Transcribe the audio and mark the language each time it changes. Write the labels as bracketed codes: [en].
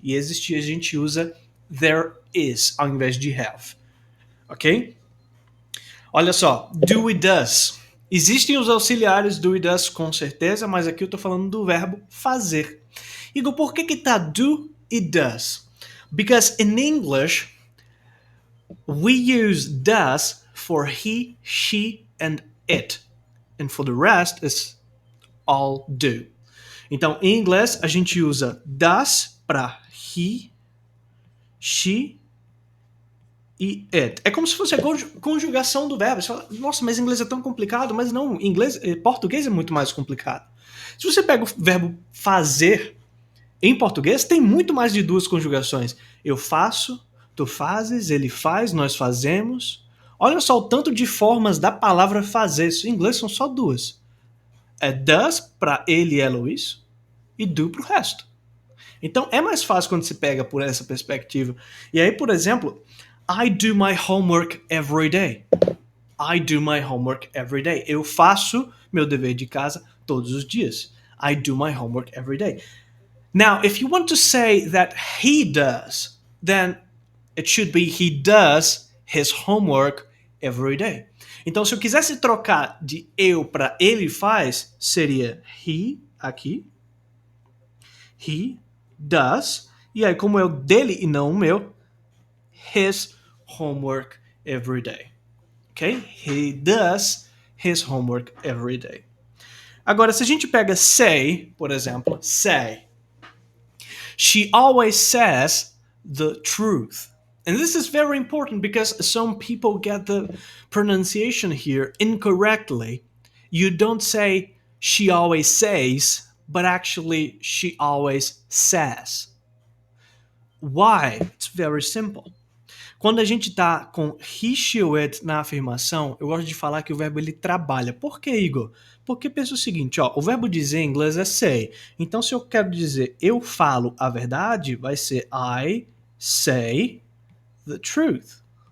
[pt] E existir a gente usa there is ao invés de have. Ok? Olha só, do e does. Existem os auxiliares do e does com certeza, mas aqui eu tô falando do verbo fazer. Igor, por que tá do e does? [en] Because in English, we use does for he, she, and it. And for the rest, it's all do. [pt] Então, em inglês, a gente usa does para he, she e it. É como se fosse a conjugação do verbo. Você fala, nossa, mas inglês é tão complicado. Mas não, português é muito mais complicado. Se você pega o verbo fazer em português, tem muito mais de duas conjugações. Eu faço, tu fazes, ele faz, nós fazemos. Olha só o tanto de formas da palavra fazer. Em inglês são só duas. É does para ele, ela ou isso, e do para o resto. Então é mais fácil quando se pega por essa perspectiva. E aí, por exemplo, [en] I do my homework every day. I do my homework every day. [pt] Eu faço meu dever de casa todos os dias. [en] I do my homework every day. Now, if you want to say that he does, then it should be he does his homework every day. [pt] Então, se eu quisesse trocar de eu para ele faz, seria he, aqui. [en] He does. [pt] E aí, como é o dele e não o meu, [en] his homework every day. Ok? He does his homework every day. [pt] Agora, se a gente pega say, por exemplo, say. [en] She always says the truth. And this is very important because some people get the pronunciation here incorrectly. You don't say she always says, but actually she always says. Why? It's very simple. [pt] Quando a gente tá com he, she, or it na afirmação, eu gosto de falar que o verbo ele trabalha. Por que, Igor? Porque pensa o seguinte, ó, o verbo dizer em inglês é say. Então, se eu quero dizer eu falo a verdade, vai ser [en] I say the truth.